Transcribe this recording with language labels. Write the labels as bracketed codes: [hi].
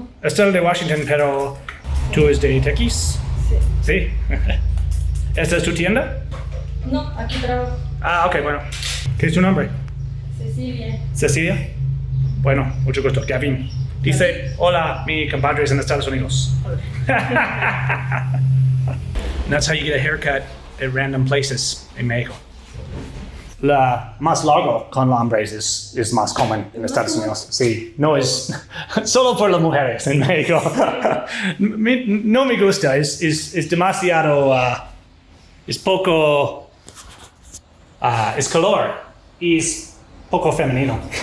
[es] Estoy de Washington, pero tú es de Tequis. Sí. ¿Sí? ¿Esta es tu tienda? No, aquí trabajo. Ah, ok, bueno. ¿Qué es tu nombre? Cecilia. Cecilia. Bueno, mucho gusto. Gavin. Dice, hola, mi compadres en Estados Unidos. [en] That's how you get a haircut at random places in Mexico. [es] La más largo con los hombres es más común en Estados Unidos. Sí, no es solo por las mujeres en México. No me gusta, es demasiado, es poco, es color y es poco femenino.